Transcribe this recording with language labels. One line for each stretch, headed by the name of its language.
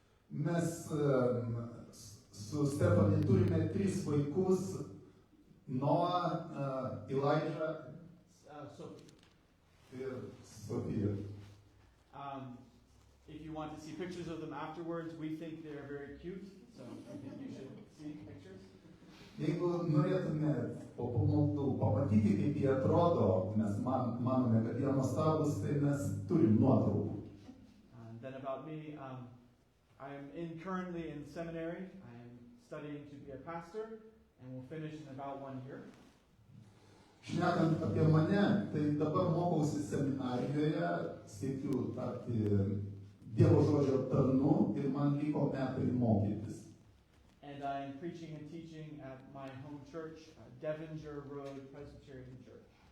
Lithuanian: Mes su Stephanie turime 3 vaikus, Noah, Elijah Sophie. ir Sofija.
English: If you want to see pictures of them afterwards, we think they're very cute, so I think you should see pictures.
Lithuanian: Jeigu norėtumėt po pamaldų pamatyti, kaip jie atrodo, mes manome, kad jie nuostabus, tai mes turim nuotraukų.
English: Then about me, I am currently in seminary. I am studying to be a pastor, and will finish in about 1 year.
Lithuanian: Šnekant apie mane, tai dabar mokausi seminarijoje, siekiu tapti Dievo žodžio tarnu ir man liko metai mokytis.
English: And I am preaching and teaching at my home church, Devonshire Road Presbyterian Church.